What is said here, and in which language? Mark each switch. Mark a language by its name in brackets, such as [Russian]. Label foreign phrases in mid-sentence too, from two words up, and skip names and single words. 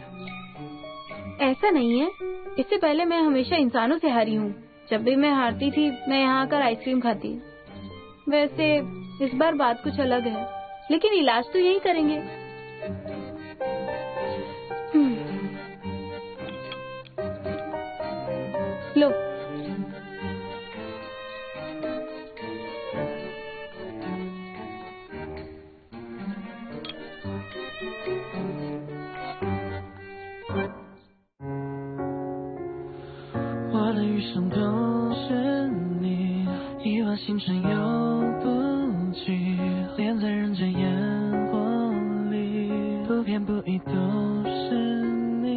[Hindi] ऐसा नहीं है, इससे पहले मैं हमेशा इंसानों से हारी हूँ। जब भी मैं हारती थी मैं यहाँ आकर आइसक्रीम खाती। वैसे इस बार बात कुछ अलग है, लेकिन इलाज तो यही करेंगे। लो। [Chinese] 我的余生都是你，一往星辰又不及，恋在人间烟火里，不偏不倚都是你。